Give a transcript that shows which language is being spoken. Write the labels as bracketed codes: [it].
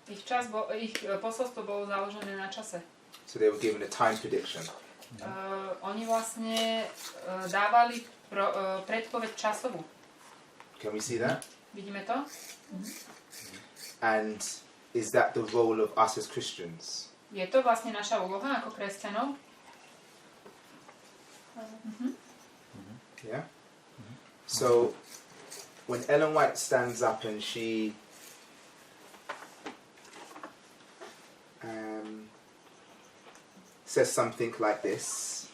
[sk] Ich posolstvo bolo založené na čase. [en] So they were given a time prediction. [sk] Oni vlastne dávali predpoveď časovú. [en] Can we see that? [sk] Vidíme to? [en] And is that the role of us as Christians? [sk] Je to vlastne naša úloha ako kresťanov? [en] Yeah? So when Ellen White stands up and she says something like this.